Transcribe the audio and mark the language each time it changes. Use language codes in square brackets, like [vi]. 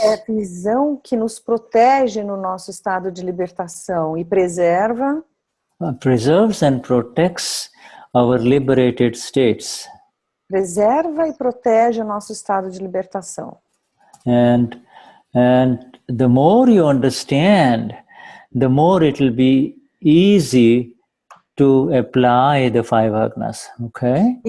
[pt] É a visão que nos protege no nosso estado de libertação e preserva. [en] Preserves and protects our liberated states. [pt] Preserva e protege o nosso estado de libertação. [en] And the more you understand, the more it will be easy to apply the 5 Agnas, okay?